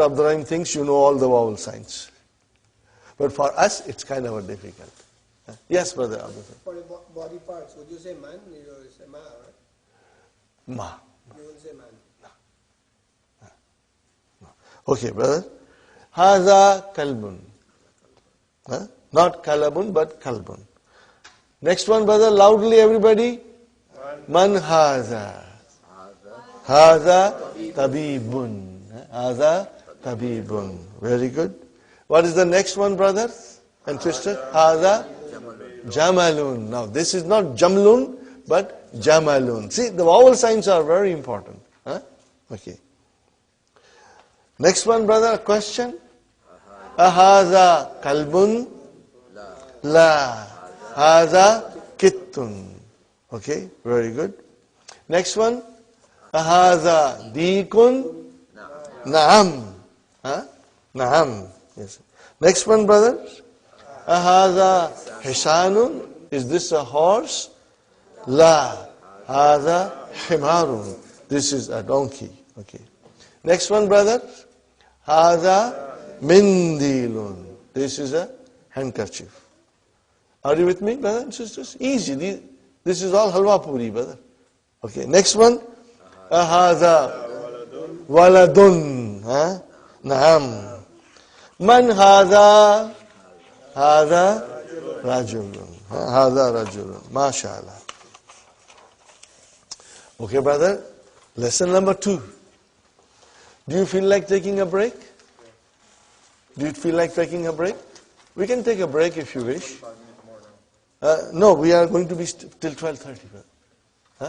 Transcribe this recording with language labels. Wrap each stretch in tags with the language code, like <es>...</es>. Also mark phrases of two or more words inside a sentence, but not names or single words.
<en>Abdurrahim thinks you know all the vowel signs. But for us, it's kind of difficult. Yes, brother Abdurrahim. For the body parts, would you say man? You say ma, right? Ma. You wouldn't say man. Okay, brother.</en> <ar>هذا كلب.</ar> <en>Not kalabun, but kalbun. Next one, brother, loudly everybody.</en> <ar>من هذا. هذا طبيب. هذا طبيب.</ar> <en>Very good. What is the next one, brothers and sisters?</en> <ar>هذا جمل.</ar> <en>Now, this is not jamlun, but jamalun. See, the vowel signs are very important. Okay. Next one, brother, a question.</en> <ar>أهذا كلب؟ لا. هذا قط.</ar> <en>Okay, very good. Next one.</en> <ar>أهذا ديك? نعم. نعم.</ar> <en>Yes. Next one, brother.</en> <ar>أهذا حصان?</ar> <en>Is this a horse? La.</en> <ar>هذا حمار.</ar> <en>This is a donkey. Okay. Next one, brother.</en> <ar>هذا منديل.</ar> <en>This is a handkerchief. Are you with me, brothers and sisters? Easy. This is all</en> <ur>حلوہ پوری,</ur> <en>brother. Okay. Next one.</en> <ar>هذا ولد. نعم. من هذا? هذا رجل. هذا رجل. MashaAllah.</ar> <en>Okay, brother. Lesson number 2. Do you feel like taking a break? Do you feel like taking a break? We can take a break if you wish. No, we are going to be till 12:30.</en>